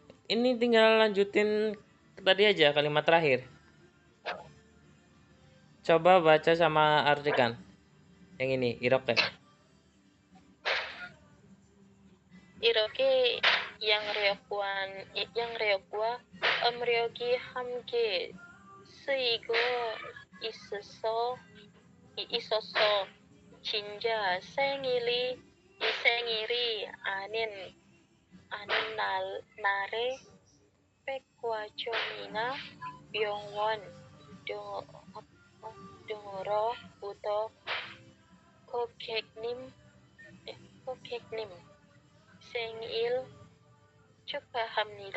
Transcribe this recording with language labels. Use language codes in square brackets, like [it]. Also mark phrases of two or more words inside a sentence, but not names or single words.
[id] ini tinggal lanjutin tadi aja kalimat terakhir. Coba baca sama artikan. Yang ini, iroke. [ko] 이렇게 양레역과 음력이 함께 쓰이고 있었어. 진짜 이 생일이 아닌 날에 백화점이나 병원 등으로부터 고객님 생일 축하합니다.